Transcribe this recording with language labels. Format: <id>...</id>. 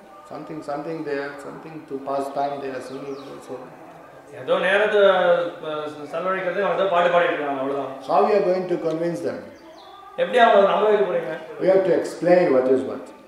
<en>Something there, something to pass time there, singing also.</en> <ta>ஏதோ நேரத்தை செலவழிக்கிறது அவங்க பாட்டு பாடிட்டு இருக்காங்க, அவ்வளவுதான்.</ta> <en>How we are going to convince them?</en> <ta>எப்படி அவங்க நம்ப வைக்க போறீங்க?</ta> <en>We have to explain what is what.</en>